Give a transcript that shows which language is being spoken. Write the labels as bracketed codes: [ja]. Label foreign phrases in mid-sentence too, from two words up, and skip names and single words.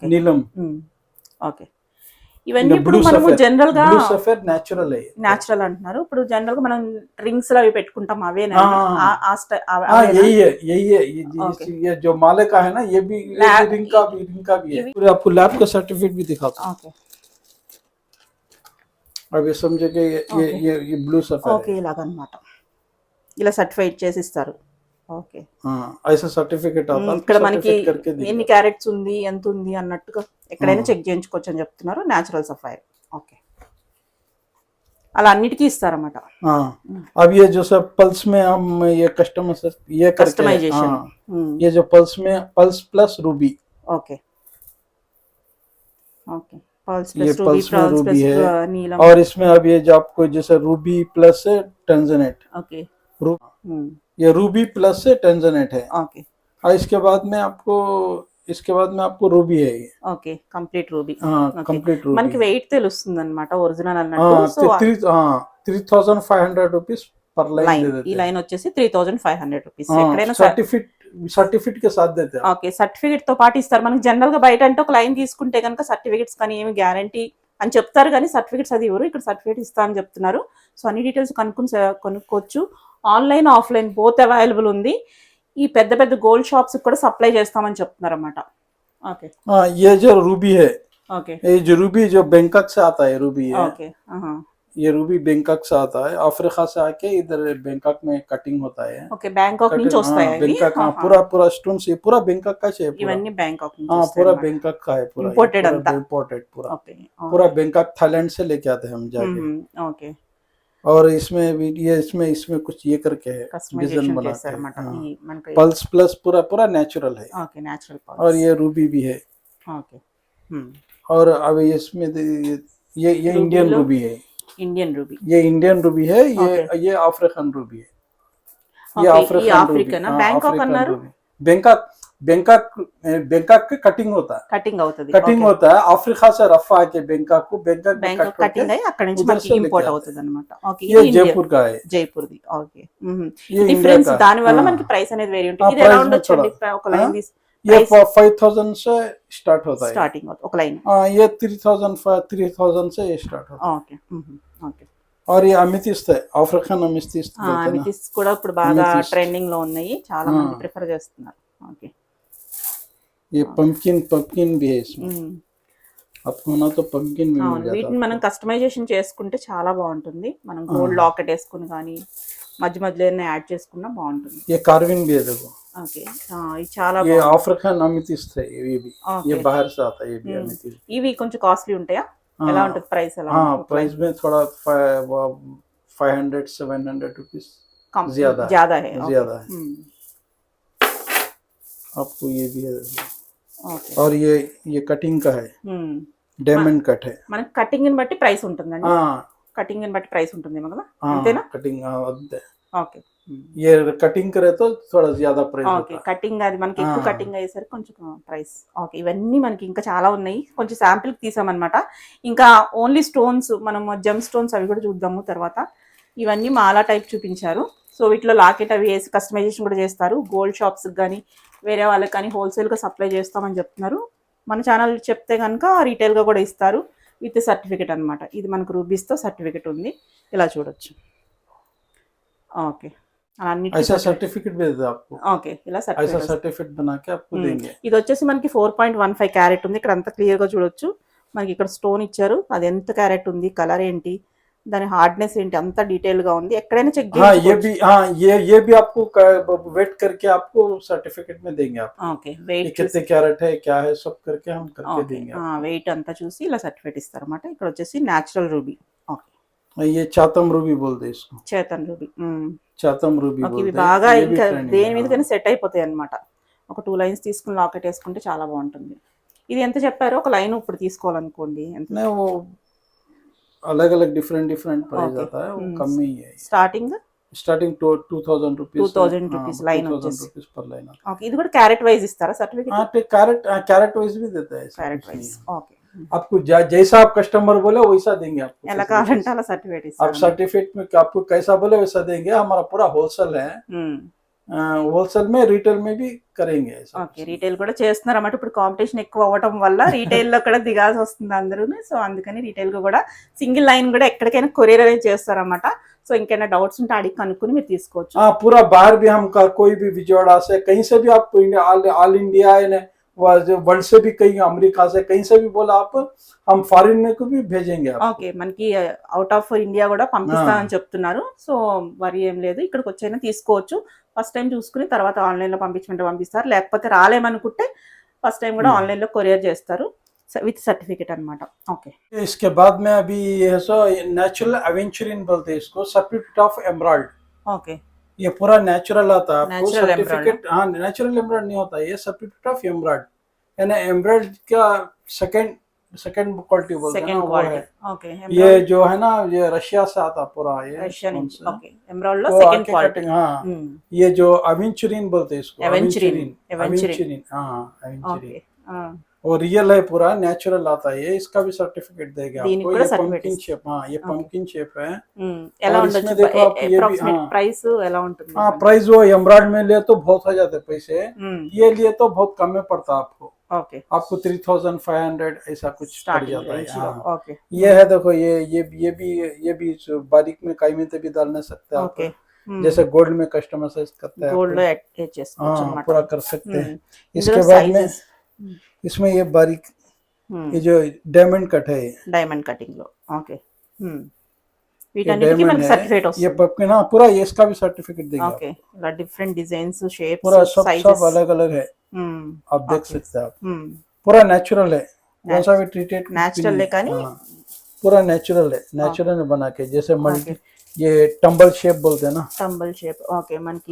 [hi] नीलम। [te] ఓకే, ఇవన్నీ ఇప్పుడు మనము జనరల్ గా [hi] ब्लू सफेद नेचुरल है। [te] నేచురల్ అంటున్నారు. ఇప్పుడు జనరల్ గా మనం రింగ్స్ లో అవి పెట్టుకుంటాం, అవేనా? [hi] यही है, यही है। ये जो माले का है ना, ये भी रिंग का भी है। पूरे आपको लैब का सर्टिफिकेट भी दिखाता हूँ। [te] ఓకే, [hi] अब ये समझे कि ये ब्लू सफेद [te] ఓకే, ఇలాగన్నమాట, ఇలా సర్టిఫైడ్ చేసి ఇస్తారు. ఓకే, [hi] हाँ, ऐसा सर्टिफिकेट आता है। [te] ఇక్కడ మనకి ఎన్ని క్యారెట్స్ ఉంది, ఎంత ఉంది అన్నట్టుగా ఎక్కడైనా చెక్ చేయించుకోవచ్చు అని చెప్తున్నారు. [en] natural sapphire. [te] ఓకే, అలా అన్నిటికీ ఇస్తారన్నమాట. [hi] हाँ, अब ये जो सब पल्स में हम ये कस्टमर से ये करके, कस्टमाइजेशन, ये जो पल्स में [en] pearls plus ruby. okay, okay, pearls [hi] ये [en] plus ruby, [hi] पल्स में [te] ప్రాన్స్ [hi] रूबी [te] ప్లస్ [hi] है, [te] నీలం. [hi] और इसमें अब ये जो आपको जैसे [en] ruby plus tanzanite, [te] ఓకే, [hi] ये [en] ruby plus tanzanite [hi] है। [te] ఓకే, [hi] और इसके बाद में आपको रूबी है ये। [en] okay, complete ruby. हाँ, complete ruby. [te] మనకి వెయిట్ తెలుస్తుంది అనమాట ఒరిజినల్ అన్నట్టు. సో [hi] 3500 रुपीस पर लाइन [te] లైన్, [hi] दे [te] ఈ [hi] देते हैं। [te] లైన్ వచ్చేసి 3500 రూపీస్. [hi] हाँ, [te] ఎక్కడైనా [hi] सर्टिफिकेट के साथ देते हैं। [te] ఓకే, సర్టిఫికేట్ తో పాటు ఇస్తారు. మనకి జనరల్ గా బయట అంటే ఒక లైన్ తీసుకుంటే కనుక సర్టిఫికేట్స్ కానీ ఏమి గ్యారంటీ అని చెప్తారు, కానీ సర్టిఫికేట్స్ అది ఇవ్వరు. ఇక్కడ సర్టిఫికేట్ ఇస్తా అని చెప్తున్నారు. సో అన్ని డీటెయిల్స్ కొనుక్కోవచ్చు. [en] online, offline both available [te] ఉంది. ఈ పెద్ద పెద్ద [en] gold shops [te] కూడా సప్లై చేస్తామని చెప్తున్నారు అన్నమాట. ఓకే, [hi] हाँ, ये जो रूबी है, [te] ఓకే, [hi] ये जो रूबी जो बैंकॉक से आता है रूबी है। [te] ఓకే, [hi] ये रूबी बैंकॉक से आता है, अफ्रीका से आके इधर बैंकॉक में कटिंग होता है। [te] ఓకే, బ్యాంకాక్ నుంచి వస్తాయి అవి. [hi] बैंकॉक, हाँ, पूरा स्टोन से पूरा बैंकॉक का है पूरा। [te] ఇవన్నీ బ్యాంకాక్ నుంచి [hi] हाँ, [te] వస్తాయి [hi] पूरा [te] అన్నమాట. [hi] बैंकॉक का है पूरा, [te] Imported अंता। [hi] इंपोर्टेड पूरा, [te] ఓకే, [hi] पूरा बैंकॉक थाईलैंड से लेके आते हैं हम जाके। [te] ఓకే, [hi] और इसमें भी ये इसमें कुछ ये करके है, डिजाइन [te] కస్టమైజేషన్ [hi] बना के। [te] చేస్తారన్నమాట. [hi] हाँ, [te] ఈ మనకి [en] pearls plus [hi] पूरा नेचुरल है। [en] okay, natural pearls. [hi] और ये रूबी भी है। [te] ఓకే, [hi] और अब इसमें ये इंडियन लो- रूबी है, [en] Indian ruby. [hi] ये [en] Indian ruby [hi] है, Okay. ये [en] African ruby [hi] है। Okay, अफ्रीकन ये रूबी, अफ्रीकन है। हाँ, बैंकॉक अफ्रीकन [te] अन्नारू? [hi] रूबी। बैंकॉक के कटिंग होता है, [te] కటింగ్ అవుతుంది. [hi] कटिंग होता है। अफ्रीका से रफा आके बैंकॉक को, बैंकॉक में [te] బ్యాంకాక్ [hi] कट [te] కటింగ్ [hi] करके [te] అయ్యి అక్కడ నుంచి [hi] उधर [te] మనకి [hi] से लेके [te] ఇంపోర్ట్ [hi] आते [te] అవుతుంది అనమాట. ఓకే, [hi] ये [te] ఇది [hi] जयपुर का है। [te] జైపూర్ది. ఓకే, [hi] ये [te] డిఫరెన్స్ [hi] इंडिया का, [te] దాని వల్ల [hi] हाँ। [te] మనకి ప్రైస్ అనేది వేరి [hi] हाँ, [te] ఉంటుంది. ఇది ఎలా [hi] price में [te] ఉండొచ్చు అండి? [hi] थोड़ा, [te] ఒక లైన్ [hi] हाँ, [te] తీసి [hi] ये price 5000 से स्टार्ट होता है। [te] స్టార్టింగ్ అవుతుంది ఒక లైన్. [hi] हाँ, ये 3000 से ये स्टार्ट होता [te] ఓకే, ఓకే. [hi] है। और ये अमितिस्ट है, [en] African amethyst [hi] बोलते हैं ना। [te] అమితిస్ కూడా ఇప్పుడు బాగా Amethyst. ట్రెండింగ్ లో ఉన్నాయి, చాలా మంది ప్రిఫర్ చేస్తున్నారు. ఓకే, [hi] ये पंपकिन भी है इसमें, आपको होना तो पंपकिन भी मिल [te] అవును, [hi] जाता [te] వీటిని [hi] है। [te] మనం కస్టమైజేషన్ చేసుకుంటే చాలా బాగుంటుంది. మనం [en] gold locket [te] వేసుకుని కానీ మధ్య మధ్యలో ఏమైనా యాడ్ చేసుకున్నా బాగుంటుంది. [hi] ये कार्विन भी है, देखो। [te] ఓకే, ఇది చాలా [hi] ये [te] బాగుంది. [en] African amethyst [hi] है, ये भी Okay. ये बाहर से आता है, ये भी अमितिस्ट। [te] ఇవి కొంచెం కాస్ట్లీ ఉంటాయా? ఎలా ఉంటుంది ప్రైస్? ఎలా [hi] हाँ, [te] ఉంటుంది? [hi] प्राइस में थोड़ा 500-700 रुपीस कम- ज्यादा ज्यादा है. ओके. ज्यादा है। आपको ये भी है, [te] ఓకే, [hi] और ये कटिंग का है, [en] diamond cut [hi] है। [te] మనకి కటింగ్ ని బట్టి ప్రైస్ ఉంటుందండి. [hi] हाँ, [te] కటింగ్ ని బట్టి ప్రైస్ ఉంటుంది కదా, [hi] हाँ, [te] అంతేనా? [hi] कटिंग, हाँ, [te] ఓకే, [hi] ये कटिंग करे तो थोड़ा ज्यादा प्राइस [te] ఓకే, [hi] होता है। [te] కటింగ్ అది మనకి ఎక్కువ ఆ. కటింగ్ అయ్యేసరికి కొంచెం ప్రైస్. ఓకే, ఇవన్నీ మనకి ఇంకా చాలా ఉన్నాయి. కొంచెం శాంపిల్ తీసామన్నమాట. ఇంకా [en] only stones, [te] మనం [en] gem stones [te] అవి కూడా చూద్దాము తర్వాత. ఇవన్నీ మాలా టైప్ చూపించారు. సో వీటిలో లాకెట్ అవి వేసి కస్టమైజేషన్ కూడా చేస్తారు. గోల్డ్ షాప్స్కి కానీ వేరే వాళ్ళకి కానీ హోల్సేల్గా సప్లై చేస్తామని చెప్తున్నారు. మన ఛానల్ చెప్తే కనుక రీటైల్గా కూడా ఇస్తారు [en] with certificate [te] అనమాట. ఇది మనకు రూబీస్తో సర్టిఫికేట్ ఉంది, ఇలా చూడొచ్చు. ఓకే, అన్నిటికీ [hi] ऐसा सर्टिफिकेट भी देते हैं आपको, [te] ఓకే ఇలా [hi] ऐसा [te] సర్టిఫికేట్ [hi] सर्टिफिकेट बना के आपको देंगे। [te] ఇది వచ్చేసి మనకి 4.15 క్యారెట్ ఉంది. ఇక్కడ అంతా క్లియర్ గా చూడొచ్చు. మనకి ఇక్కడ స్టోన్ ఇచ్చారు, అది ఎంత క్యారెట్ ఉంది, కలర్ ఏంటి, దాని హార్డ్నెస్ ఏంటి, అంతా డీటెయిల్ గా ఉంది. ఎక్కడైనా చెక్ [hi] हाँ ये [te] చేసుకోవచ్చు. [hi] भी, हाँ ये भी आपको वेट करके आपको सर्टिफिकेट में देंगे आप, [te] ఓకే [hi] ये [te] వెయిట్ [hi] कितने कैरेट है क्या है सब करके हम करके देंगे [te] వెయిట్ అంతా చూసి ఇలా సర్టిఫికేట్ ఇస్తారు అన్నమాట. ఇక్కడ వచ్చేసి [en] natural ruby. [te] ఓకే [hi] आपको। ये चातम रूबी बोलते हैं इसको, [te] చేతన్ రూబీ. [hi] चातम रूबी [te] ఓకే ఇవి [hi] बोलते [te] బాగా [hi] हैं, ये भी [te] ఇంకా [hi] trending [te] దేని [hi] है, [te] మీదకైనా సెట్ అయిపోతాయి అన్నమాట. ఒక 2 లైన్స్ తీసుకుని లాకెట్ వేసుకుంటే చాలా బాగుంటుంది. ఇది ఎంత చెప్పారో, ఒక లైన్ ఇప్పుడు తీసుకోవాలనుకోండి ఎంత [hi] नहीं वो अलग अलग डिफरेंट प्राइस Okay. आता है, वो कम ही है। [te] స్టార్టింగ్? [en] starting to 2000 rupees, 2000 rupees line [te] 2000 వచ్చేసి. [hi] रुपीज पर लाइन। [te] ఓకే ఇది కూడా [en] carat wise [te] ఇస్తారా సర్టిఫికేట్? [hi] हाँ तो [en] carat wise [hi] भी देता है, ऐसा [te] క్యారెట్ [hi] कुछ [te] వైజ్. [hi] नहीं है। [te] ఓకే [hi] आपको जैसा आप कस्टमर बोले वैसा देंगे आपको [te] ఎలా [hi] facilities। [te] కావాలంటే అలా సర్టిఫికేట్ [hi] आप [te] ఇస్తారు. [hi] सर्टिफिकेट में आपको कैसा बोले वैसा देंगे। हमारा पूरा होलसेल है, होलसेल में रिटेल में भी करेंगे ऐसा [te] ఓకే రీటైల్ కూడా చేస్తున్నారు అన్నమాట. ఇప్పుడు కాంపిటీషన్ ఎక్కువ అవ్వడం వల్ల రీటైల్ లో కూడా దిగాల్సి వస్తుంది అందరూ. సో అందుకని రీటైల్ గా కూడా [en] single line [te] కూడా ఎక్కడికైనా కొరియర్ అనేది చేస్తారన్నమాట. సో ఇంకైనా డౌట్స్ ఉంటే అడిగి కనుక్కొని మీరు తీసుకోవచ్చు. [hi] हाँ पूरा बाहर भी हम कोई भी विजयवाड़ा से कहीं से भी आप [en] All India world [hi] से भी, कहीं अमेरिका से कहीं से भी बोला आप, हम फॉरेन को भी भेजेंगे आपको। [te] ఓకే మనకి [en] out of India [te] కూడా పంపిస్తానని చెప్తున్నారు. సో వరి ఏం లేదు, ఇక్కడికి వచ్చైనా తీసుకోవచ్చు. [en] first time [te] చూసుకుని తర్వాత ఆన్లైన్ లో పంపించమంటే పంపిస్తారు, లేకపోతే రాలేమనుకుంటే [en] first time [te] కూడా ఆన్లైన్ లో కొరియర్ చేస్తారు [en] with certificate [te] అన్నమాట. ఓకే [hi] इसके बाद में अभी है सो [en] natural aventurine [hi] बोलते हैं इसको, [en] certificate of emerald. [te] ఓకే [hi] ये पूरा नेचुरल आता है आपको Natural सर्टिफिकेट। हाँ [en] natural emerald [hi] नहीं होता, ये [en] certificate of emerald, [hi] यानी एमराल्ड का [en] second quality [hi] बोलते हैं [te] సెకండ్ [hi] ना, वो [te] క్వాలిటీ. [hi] है। [te] ఓకే [hi] ये जो है ना ये रशिया से आता पूरा, ये [te] రష్యా [hi] stone [te] నుంచి. [hi] से। [te] ఓకే ఎమరాల్డ్ లో [hi] वो [te] సెకండ్ [hi] आके [te] క్వాలిటీ. [hi] कटिंग, हाँ ये जो अवेंचुरिन बोलते हैं इसको, Aventurine, अवेंचुरिन, हाँ अवेंचुरिन, [te] ఓకే [hi] और रियल है पूरा नेचुरल आता है ये, इसका भी सर्टिफिकेट देगा [te] దీనికి [hi] आपको। [te] కూడా [hi] ये certificate [en] pumpkin shape, [hi] हाँ ये [en] pumpkin shape [hi] है। [te] ఎలా [hi] और [te] ఉండొచ్చు [hi] इसमें देखो आप ये भी, [te] అప్రాక్సిమేట్ [hi] हाँ [te] ప్రైస్ ఎలా ఉంటుంది? [hi] हाँ प्राइस वो एमराल्ड में लिए तो बहुत हो जाते पैसे, ये लिए तो बहुत कम में पड़ता आपको, [te] ఓకే [hi] आपको 3500 ऐसा कुछ पड़ [te] స్టార్టింగ్ [hi] जाता है। [te] రేంజ్ లో. [hi] हाँ [te] ఓకే [hi] ये है देखो, ये भी बारीक में काई में तो भी डालना सकते हैं आप, [te] ఓకే [hi] जैसे गोल्ड में कस्टमाइज करते हैं [te] గోల్డ్ లో [hi] आप, [te] యాడ్ చేసుకోవచ్చు [hi] हाँ [te] అన్నమాట. [hi] पूरा कर सकते हैं। [te] ఇందులో [hi] इसके बाद में [te] సైజెస్ [hi] इसमें ये बारीक ये जो [en] diamond cut [hi] है, [en] diamond cutting లో. ఓకే [hi] ये [te] వీటన్నిటికీ [hi] डायमंड [te] మనకి [hi] है, [te] సర్టిఫికేట్ [hi] ये [te] వస్తుంది. [hi] पपकिन, हाँ पूरा ये इसका भी सर्टिफिकेट देंगे आप। [en] ఓకే ఇలా different designs, shapes, [hi] पूरा सब [te] సైజెస్. [hi] अलग अलग है, आप देख Okay. सकते हैं आप, पूरा नेचुरल है, कौन सा भी ट्रीटेड [te] నేచురల్ కానీ [hi] पूरा नेचुरल है, नेचुरल बना के, जैसे मल्टी Okay. ये [en] tumble shape [hi] बोलते हैं ना, [en] tumble shape. ఓకే మనకి